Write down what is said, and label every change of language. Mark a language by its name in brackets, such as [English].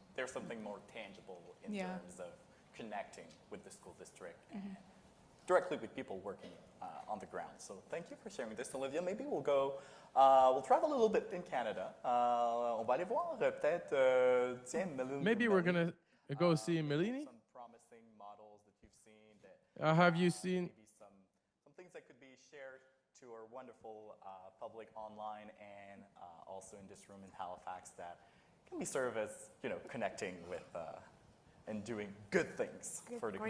[English] There's something more tangible in Yeah. terms of connecting with the school district and directly with people working on the ground. So thank you for sharing this, Olivia. Maybe we'll go, we'll travel a little bit in Canada. [French] On va aller voir peut-être, tiens, [English] Maybe we're gonna go see Melanie. Some promising models that you've seen that Have you seen? maybe some things that could be shared to our wonderful public online and also in this room in Halifax that can be served as, connecting with and doing good things for the